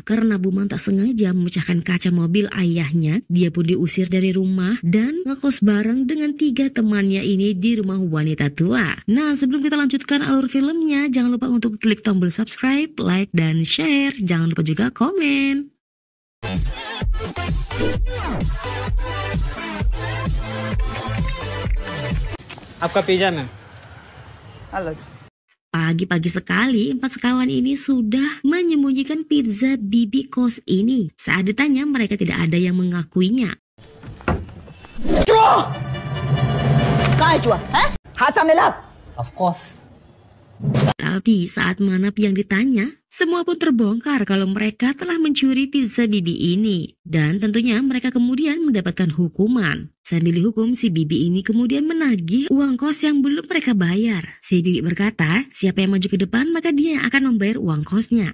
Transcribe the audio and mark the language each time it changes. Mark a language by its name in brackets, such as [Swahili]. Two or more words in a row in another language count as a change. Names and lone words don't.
[Indonesian] Karena Buman tak sengaja memecahkan kaca mobil ayahnya, dia pun diusir dari rumah dan ngekos bareng dengan 3 temannya ini di rumah wanita tua. Nah, sebelum kita lanjutkan alur filmnya, jangan lupa untuk klik tombol subscribe, like, dan share. Jangan lupa juga komen. [Hindi] आपका पिज्जा में [Indonesian] Halo. Pagi-pagi sekali, 4 sekawan ini sudah menyembunyikan pizza Bibi Kos ini. Saat ditanya, mereka tidak ada yang mengakuinya. [Hindi] कहाँ है चूहा? हैं? हाथ सामने ला। [English] of course [Indonesian] Tapi saat Manap yang ditanya, semua pun terbongkar kalau mereka telah mencuri pizza Bibi ini. Dan tentunya mereka kemudian mendapatkan hukuman. Sambil dihukum, si Bibi ini kemudian menagih uang kos yang belum mereka bayar. Si Bibi berkata, siapa yang maju ke depan maka dia yang akan membayar uang kosnya.